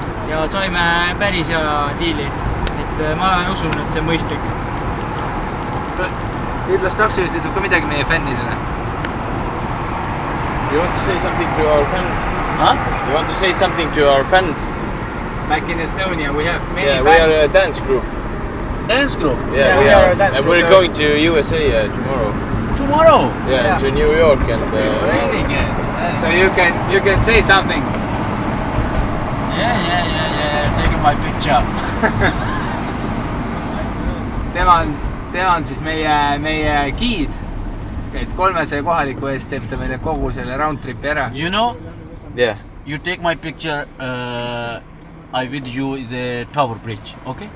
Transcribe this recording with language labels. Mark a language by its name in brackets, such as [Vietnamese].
[Estonian] Ja saime päris hea diili, et ma usun, et see on mõistlik. Ütles taksojuht ütleb ka midagi meie fännidele. [English] You want to say something to our fans? Huh? You want to say something to our fans? Back in Estonia we have many fans. We are a dance group. Dance group? Yeah, we are a dance group. And we're going to USA tomorrow. Tomorrow? Yeah, to New York and... Really good. So you can say something. Yeah, taking my picture. [Estonian] tema on siis meie giid, et 300 kohaliku eest teeb ta meile kogu selle round tripi ära. [English] You know? Yeah. You take my picture I with you is a Tower Bridge, okay?